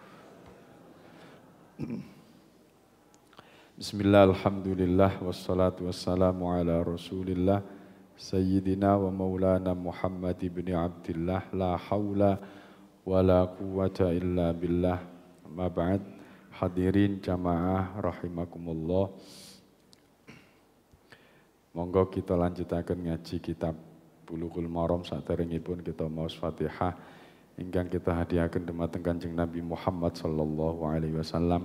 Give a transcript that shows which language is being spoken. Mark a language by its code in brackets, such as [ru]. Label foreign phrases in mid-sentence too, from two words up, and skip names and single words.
[ar] بسم الله، الحمد لله، والصلاة والسلام على رسول الله سيدنا ومولانا محمد بن عبد الله. لا حول ولا قوة إلا بالله. أما بعد. حاضرين جماعة رحمكم الله. [jv] Monggo kita lanjutaken ngaji kitab Bulughul Maram saderengipun kita maos Fatihah ingkang kita hadiahaken dumateng Kanjeng Nabi Muhammad [ar] صلى الله عليه وسلم.